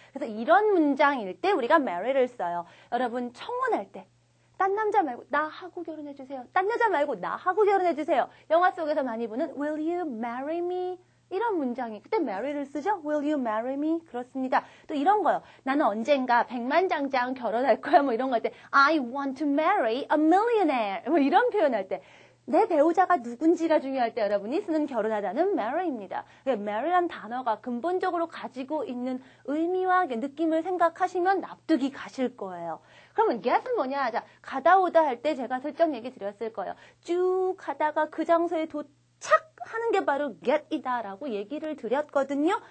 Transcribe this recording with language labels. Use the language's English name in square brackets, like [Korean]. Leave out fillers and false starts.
[Korean] 그래서 이런 문장일 때 우리가 marry를 써요. 여러분 청혼할 때. 딴 남자 말고 나하고 결혼해주세요. 딴 여자 말고 나하고 결혼해주세요. 영화 속에서 많이 보는 [English] Will you marry me? [Korean] 이런 문장이 그때 marry를 쓰죠. [English] Will you marry me? [Korean] 그렇습니다. 또 이런 거요. 나는 언젠가 백만장장 결혼할 거야. 뭐 이런 거 할 때 [English] I want to marry a millionaire. [Korean] 뭐 이런 표현할 때 내 배우자가 누군지가 중요할 때 여러분이 쓰는 결혼하다는 marry입니다. marry란 단어가 근본적으로 가지고 있는 의미와 느낌을 생각하시면 납득이 가실 거예요. 그러면 get은 뭐냐? 자, 가다 오다 할 때 제가 슬쩍 얘기 드렸을 거예요. 쭉 가다가 그 장소에 도착하는 게 바로 get이다라고 얘기를 드렸거든요.